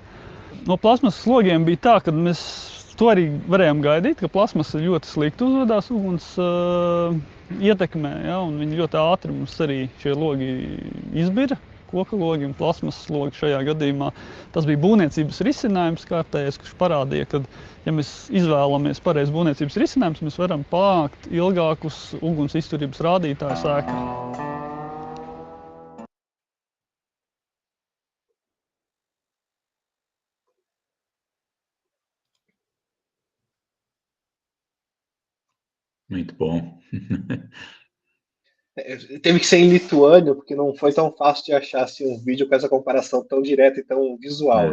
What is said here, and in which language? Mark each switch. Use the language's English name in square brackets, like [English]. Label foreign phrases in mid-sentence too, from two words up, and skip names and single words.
[Latvian] No plasmasas logiem bija tā, ka mēs to arī varējām gaidīt, ka plasmasa ļoti slikti uzvedās uguns ietekmē, ja, un viņi ļoti ātri mums arī šie logi izbira, koka logi un plasmasas logi šajā gadījumā. Tas bija būvniecības risinājums kārtējais, kurš parādīja, ka, ja mēs izvēlamies pareizi būvniecības risinājumus, mēs varam panākt ilgākus uguns izturības rādītājus ēkā. [Portuguese] Muito bom. Teve que ser em lituano, porque não foi tão fácil de achar assim, um vídeo com essa comparação tão direta e tão visual.